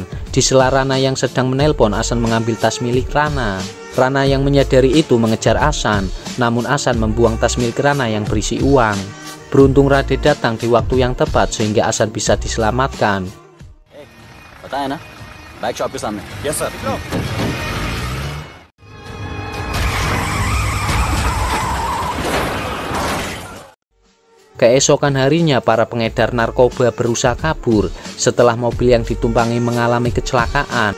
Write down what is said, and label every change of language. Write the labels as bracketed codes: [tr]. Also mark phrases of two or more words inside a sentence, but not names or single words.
[id] Di sela Rana yang sedang menelpon, Asan mengambil tas milik Rana. Rana yang menyadari itu mengejar Hasan, namun Hasan membuang tas milik Rana yang berisi uang. Beruntung Rade datang di waktu yang tepat sehingga Hasan bisa diselamatkan. [hi] पता है ना [en] bike shop [hi] के सामने [en] yes sir [id] Keesokan harinya para pengedar narkoba berusaha kabur setelah mobil yang ditumpangi mengalami kecelakaan.